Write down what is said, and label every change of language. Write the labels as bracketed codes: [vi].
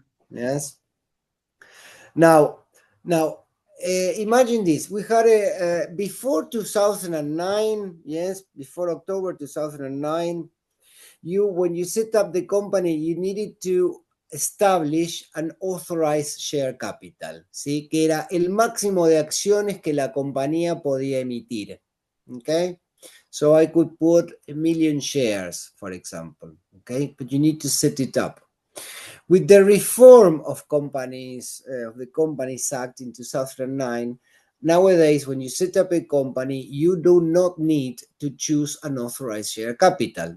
[en] Yes. Now, imagine this. We had before 2009, yes, before October 2009, when you set up the company, you needed to establish an authorized share capital, ¿sí? [es] Que era el máximo de acciones que la compañía podía emitir. [en] Okay? So I could put 1 million shares, for example. Okay? But you need to set it up. With the reform of companies, of the Companies Act in 2009, nowadays, when you set up a company, you do not need to choose an authorized share capital.